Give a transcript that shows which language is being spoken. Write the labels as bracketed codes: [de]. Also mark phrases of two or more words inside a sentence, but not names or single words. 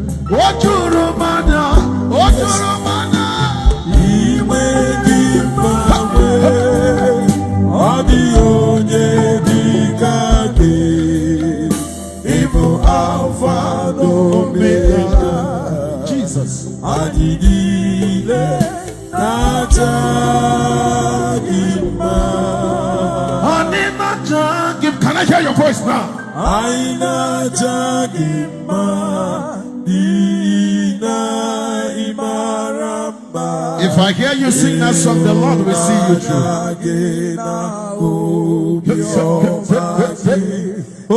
[ig] O juru m anya, o juru m anya. Iwe gị mgbanwe, ọ dịghị onye dị ka gị. Ị bụ Alpha na Omega. Jesus. Anyị niile Naja gị mma. Anyị naja gị. [en] Can I hear your voice now? [ig] Anyị naja gị mma. N'ihi na ị mara mma. [en] If I hear you sing that song, the Lord will see you through. [ig] Naja gị na obi ọma gị.